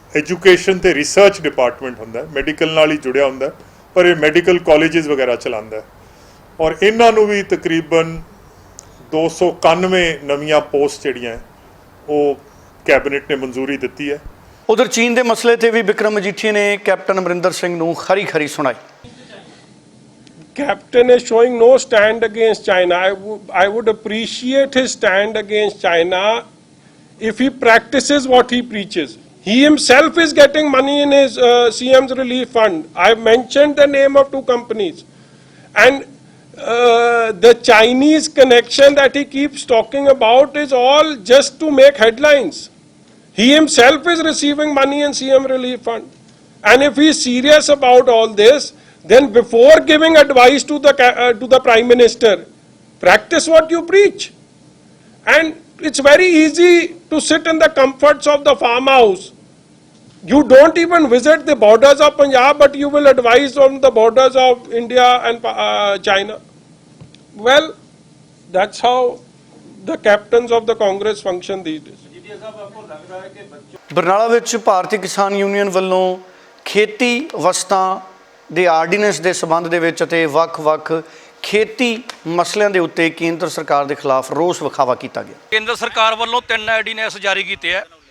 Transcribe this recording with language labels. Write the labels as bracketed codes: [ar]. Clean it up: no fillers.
[pa] Education ਤੇ research department ਹੁੰਦਾ ਹੈ, ਮੈਡੀਕਲ ਨਾਲ ਹੀ ਜੁੜਿਆ ਹੁੰਦਾ ਹੈ, ਪਰ ਇਹ ਮੈਡੀਕਲ ਕਾਲਜਸ ਵਗੈਰਾ ਚਲਾਉਂਦਾ ਹੈ। ਔਰ ਇਹਨਾਂ ਨੂੰ ਵੀ ਤਕਰੀਬਨ 291 ਨਵੀਆਂ ਪੋਸਟ ਜਿਹੜੀਆਂ ਉਹ ਕੈਬਨਿਟ ਨੇ ਮਨਜ਼ੂਰੀ ਦਿੱਤੀ ਹੈ। ਉਧਰ ਚੀਨ ਦੇ ਮਸਲੇ ਤੇ ਵੀ ਵਿਕਰਮ ਮਜੀਠੀਆ ਨੇ ਕੈਪਟਨ ਅਮਰਿੰਦਰ ਸਿੰਘ ਨੂੰ ਖਰੀ ਸੁਣਾਈ। [en] Captain is showing no stand against China. I would appreciate his stand against China if he practices what he preaches. He himself is getting money in his CM's relief fund. I've mentioned the name of 2 companies. And the Chinese connection that he keeps talking about is all just to make headlines. He himself is receiving money in CM relief fund. And if he is serious about all this, then before giving advice to the Prime Minister, practice what you preach. And it's very easy to sit in the comforts of the farmhouse. You don't even visit the borders of Punjab, but you will advise on the borders of India and China. Well, that's how the captains of the Congress function these days. [pa] Barnala ਵਿੱਚ ਭਾਰਤੀ ਕਿਸਾਨ union ਵੱਲੋਂ ਖੇਤੀ ਵਸਤਾਂ ਦੇ ordinance ਦੇ ਸਬੰਧ ਦੇ ਵਿੱਚ ਅਤੇ ਵੱਖ-ਵੱਖ ਖੇਤੀ ਮਸਲਿਆਂ ਦੇ ਉੱਤੇ ਕੇਂਦਰ ਸਰਕਾਰ ਦੇ ਖਿਲਾਫ ਰੋਸ ਵਿਖਾਵਾ ਕੀਤਾ ਗਿਆ। ਕੇਂਦਰ ਸਰਕਾਰ ਵੱਲੋਂ 3 ਆਰਡੀਨੈਂਸ ਜਾਰੀ ਕੀਤੇ ਆ।